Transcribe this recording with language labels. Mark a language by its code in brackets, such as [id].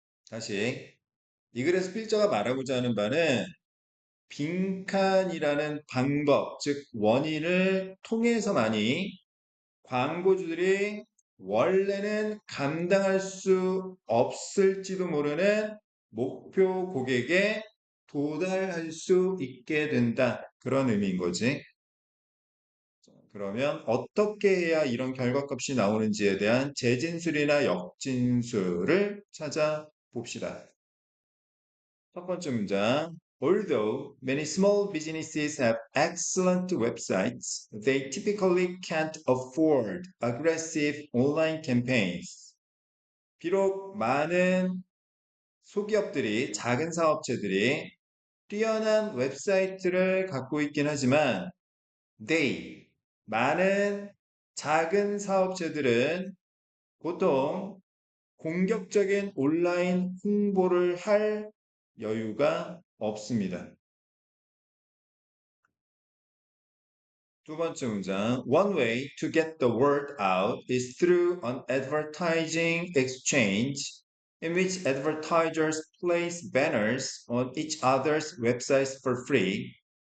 [ko] 다시 이 글에서 필자가 말하고자 하는 바는 빈칸이라는 방법, 즉 원인을 통해서만이 광고주들이 원래는 감당할 수 없을지도 모르는 목표 고객에 도달할 수 있게 된다. 그런 의미인 거지. 그러면 어떻게 해야 이런 결과값이 나오는지에 대한 재진술이나 역진술을 찾아봅시다. 첫 번째 문장. [en] Although many small businesses have excellent websites, they typically can't afford aggressive online campaigns. [ko] 비록 많은 소기업들이, 작은 사업체들이 뛰어난 웹사이트를 갖고 있긴 하지만 많은 작은 사업체들은 보통 공격적인 온라인 홍보를 할 여유가 없습니다. 두 번째 문장. [en] One way to get the word out is through an advertising exchange in which advertisers place banners on each other's websites for free.